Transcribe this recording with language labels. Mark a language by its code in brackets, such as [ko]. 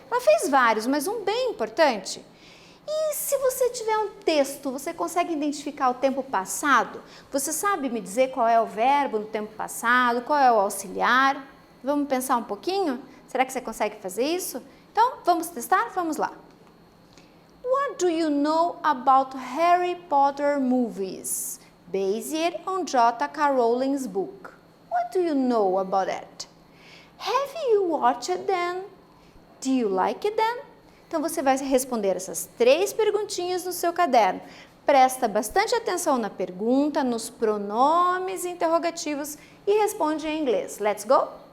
[pt] Ela fez vários, mas um bem importante. E se você tiver um texto, você consegue identificar o tempo passado? Você sabe me dizer qual é o verbo no tempo passado, qual é o auxiliar? Vamos pensar um pouquinho? Será que você consegue fazer isso? Então, vamos testar? Vamos lá. [en] What do you know about Harry Potter movies? Based on J.K. Rowling's book. What do you know about it? Have you watched them? Do you like them? [pt] Então, você vai responder essas 3 perguntinhas no seu caderno. Presta bastante atenção na pergunta, nos pronomes interrogativos e responde em inglês. [en] Let's go?